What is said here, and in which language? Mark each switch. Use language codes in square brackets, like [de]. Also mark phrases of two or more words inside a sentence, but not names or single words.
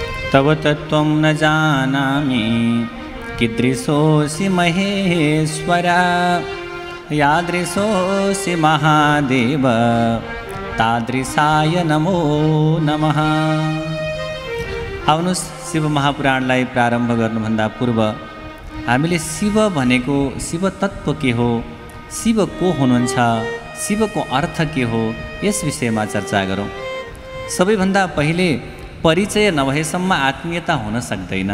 [sa] तव तत्त्वं न जानामि कीदृशोऽसि महेश्वर यादृशोऽसि महादेव तादृशाय नमो नमः। [ne] आउनुहोस् शिव महापुराणलाई प्रारम्भ गर्नुभन्दा पूर्व हामीले शिव भनेको शिव तत्त्व के हो, शिव को हुनुहुन्छ, शिवको अर्थ के हो, यस विषयमा चर्चा गरौँ। सबैभन्दा पहिले परिचय नभएसम्म आत्मीयता हुन सक्दैन।